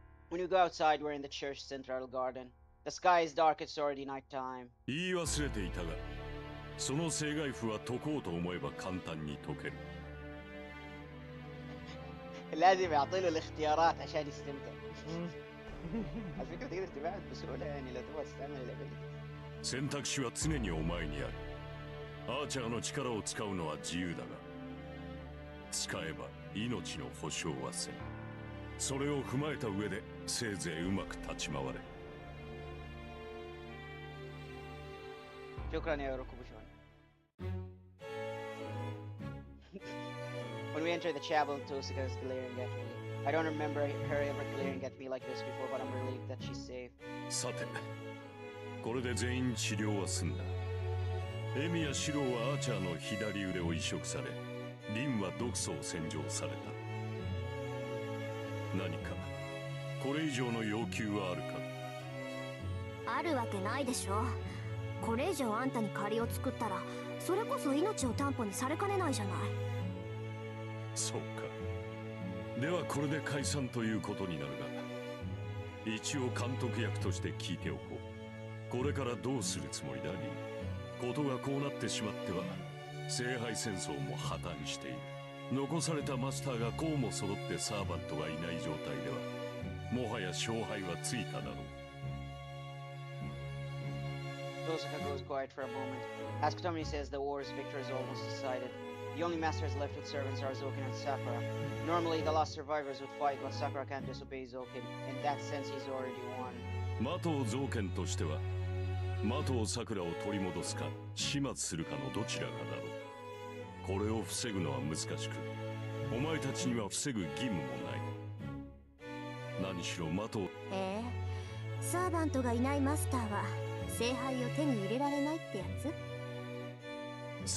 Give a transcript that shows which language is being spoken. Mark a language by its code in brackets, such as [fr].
[en] When you go outside, we're in the church central garden. The sky is dark, it's already night time. [ja] 言い忘れていたが、その正外符は解こうと思えば簡単に解ける。 [ar] لازم يعطي له الاختيارات عشان يستمتع. على فكرة تقدر تبعد بسهولة يعني لو تبغى تستعمل الابيلتيز. [ja] 選択肢は常にお前にある。アーチャーの力を使うのは自由だが、使えば命の保証はせん。それを踏まえた上でせいぜいうまく立ち回れ。 [ar] شكرا يا روكوبوشون. [en] When we enter the chapel, Tosika is glaring at me. I don't remember her ever glaring at me like this before, but I'm relieved that she's safe. [ja] さて、これで全員治療は済んだ。エミやシロはアーチャーの左腕を移植され、リンは毒素を洗浄された。何かこれ以上の要求はあるか？あるわけないでしょ。これ以上あんたに借りを作ったら、それこそ命を担保にされかねないじゃない。そうか。ではこれで解散ということになるが、一応監督役として聞いておこう。これからどうするつもりだ、リン。ことがこうなってしまっては聖杯戦争も破綻している。残されたマスターがこうも揃ってサーバントがいない状態ではもはや勝敗はついただろう。 [en] Tosika goes quiet for a moment. As Kotomi says, the war's victory is almost decided. The only masters left with servants are Zoken and Sakura. Normally the lost survivors would fight, but Sakura can't disobey Zoken. In that sense, he's already won. [ja] マトウゾウケンとしてはマトウサクラを取り戻すか始末するかのどちらかだろう。これを防ぐのは難しく、お前たちには防ぐ義務もない。何しろマトウ。サーバントがいないマスターは聖杯を手に入れられないってやつ？